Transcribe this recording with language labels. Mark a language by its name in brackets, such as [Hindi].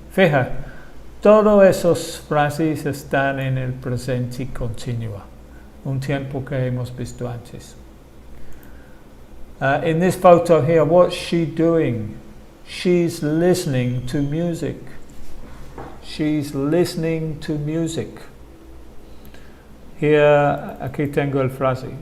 [Spanish] Fija, todas esas frases están en el presente continuo, un tiempo que hemos visto antes. [English] In this photo here, what's she doing? She's listening to music. She's listening to music. [Spanish] Here, aquí tengo el frase.